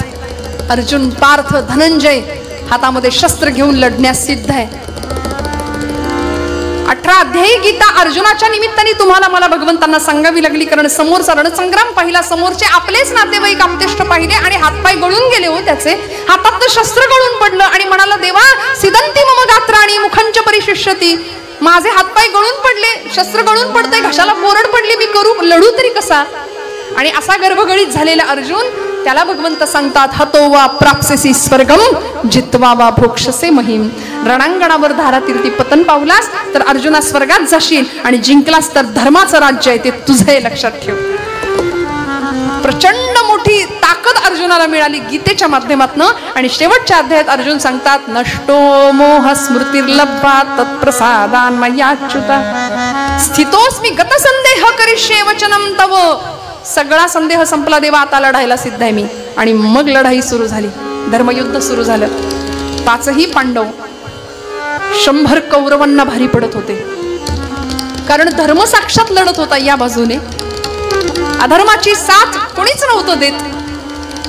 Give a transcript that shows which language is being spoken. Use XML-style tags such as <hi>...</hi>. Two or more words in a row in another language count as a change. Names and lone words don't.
<mr>अर्जुन, पार्थ, धनंजय हातामध्ये शस्त्र घेऊन लढण्यास सिद्ध आहे. 18 अध्यायी गीता अर्जुनाच्या निमित्ताने तुम्हाला मला भगवंतांना सांगावी लागली, कारण समोरचा रणसंग्राम पाहिला, समोरचे आपलेच नातेवाईक आपतेष्ट पाहिले आणि हातपाय गळून गेले. हो, त्याचे हातात शस्त्र गळून पडलं आणि म्हणाला,</mr> <sa>देवा सिदंती मम गात्राणी मुखंच परिशिष्यती.</sa> <mr>माझे हातपाय गळून पडले, शस्त्र गळून पडते, घशाला कोरड पडली, मी लढू तरी कसा. आणि असा गर्भगळीत झालेला अर्जुन, त्याला भगवंत सांगतात,</mr> <sa>हतो वा प्राप्सेसी स्वर्गम जित्वा वा भोक्षसे महिम.</sa> <mr>रणांगणावर धारातीर्थी पतन पावलास तर अर्जुना स्वर्गात जाशील आणि जिंकलास तर धर्माचं राज्य आहे ते तुझं, लक्षात ठेव. प्रचंड मोठी ताकद अर्जुनाला मिळाली गीतेच्या माध्यमातून. आणि शेवटच्या अध्यायात अर्जुन सांगतात,</mr> <sa>नष्टो मोह स्मृतिर्लब्धा तत्प्रसादान मयाच्युता स्थितोस्मि गतसंदेह करिष्ये वचनम तव.</sa> <mr>सगळा संदेह संपला देवा, आता लढायला सिद्ध आहे मी. आणि मग लढाई सुरू झाली, धर्मयुद्ध सुरू झालं. 5ही पांडव 100 कौरवांना भारी पडत होते, कारण धर्म साक्षात लढत होता या बाजूने. अधर्माची साथ कोणीच नव्हतं देत.</mr>